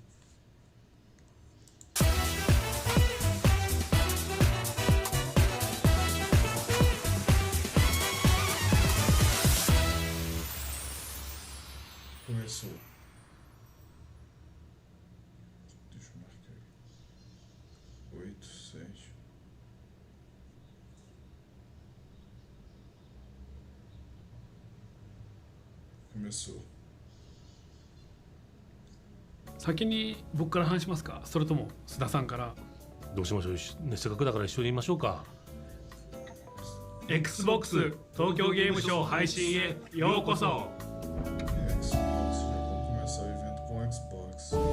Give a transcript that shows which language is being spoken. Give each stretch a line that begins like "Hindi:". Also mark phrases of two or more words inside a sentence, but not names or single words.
Portuguese: Começou. Deixa eu marcar. 8, 7. Começou.
Japanese: 先に僕から話しますか、それとも須田さんから。どうしましょう、ね、せっかくだから一緒に言いましょうか。 Xbox 東京ゲームショウ配信へようこそ。
Portuguese: Xbox, já vamos começar o evento com Xbox.